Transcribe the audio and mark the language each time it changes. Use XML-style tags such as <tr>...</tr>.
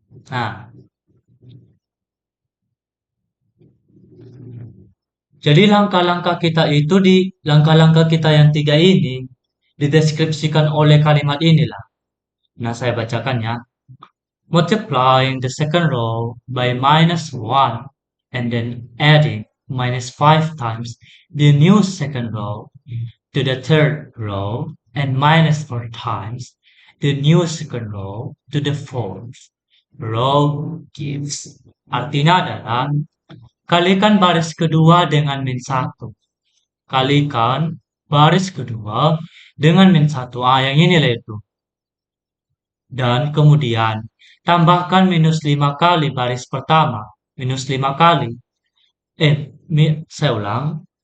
<id>Nah, jadi langkah-langkah kita itu di langkah-langkah kita yang tiga ini dideskripsikan oleh kalimat inilah. Nah, saya bacakan ya.</id> <en>Multiplying the second row by minus 1 and then adding minus 5 times the new second row to the third row and minus 4 times the new second row to the fourth row gives.</en> <id>Artinya adalah kalikan baris kedua dengan min 1. Kalikan baris kedua dengan min 1. Ah, yang ini lah itu. Dan kemudian tambahkan minus 5 kali baris pertama. Minus 5 kali. Saya ulang.</id>